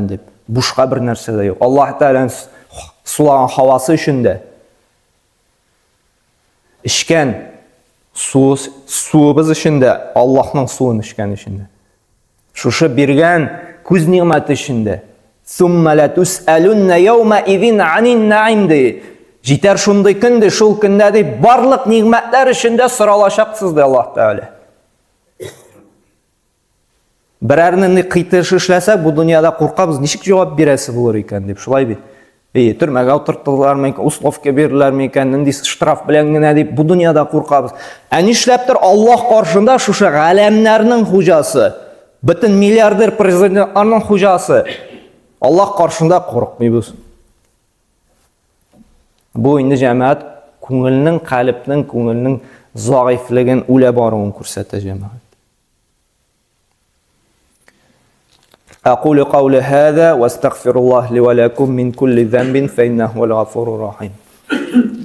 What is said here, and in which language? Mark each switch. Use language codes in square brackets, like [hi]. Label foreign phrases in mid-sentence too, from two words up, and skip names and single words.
[tt] дип. Бушка бер нәрсә дә юк. Аллаһ Тәгалә сулаган һавасы өчен дә, içkən суыбыз өчен дә, Аллаһның суын içkән өчен дә. Шушы биргән күз ниғмәте өчен дә. [ar] ثم لتسألن يومئذ عن النعيم ди. [tt] Җитәр шундый көндә, шул көндә ди, барлык ниғмәтләр өчен дә соралачаксыз ди Аллаһ Тәгалә. Берәрне кытыш эшләсәк, бу дөньяда куркабыз, ничек җавап бирәсе булыр икән дип. Шулай бит. Төрмәгә утыртылармы икән, условка биреләрме икән, нинди штраф белән генә дип, бу дөньяда куркабыз. Нишләптер Аллаһ каршында шушы галәмнәрнең хуҗасы, бөтен миллиардер президентларның хуҗасы, Аллаһ каршында куркмыйбыз. Бу инде җәмәгать күңелнең, калбның, күңелнең заифлыгын, үлә баруын күрсәтә җәмәгать. [ar] أقول قولي هذا واستغفر الله لي ولكم من كل ذنب فإنه هو الغفور الرحيم.